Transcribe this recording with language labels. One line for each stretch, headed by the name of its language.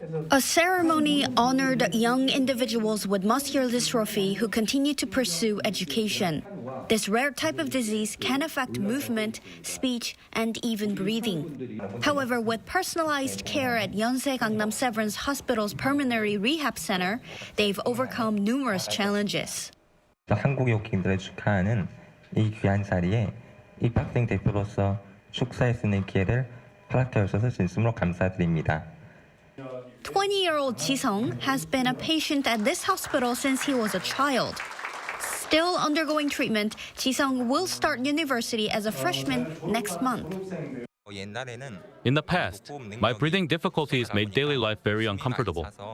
English: A ceremony honored young individuals with muscular dystrophy who continue to pursue education. This rare type of disease can affect movement, speech, and even breathing. However, with personalized care at Yeonsei Gangnam Severance Hospital's Pulmonary Rehab Center, they've overcome numerous challenges.
Korean: 한국의 호킹들을 축하하는 이 귀한 자리에 입학생 대표로서 축사할 수 있는 기회를 허락해 주셔서 진심으로 감사드립니다.
English: 20-year-old Ji-sung has been a patient at this hospital since he was a child. Still undergoing treatment, Ji-sung will start university as a freshman next month. In the past, my breathing difficulties made daily life very uncomfortable.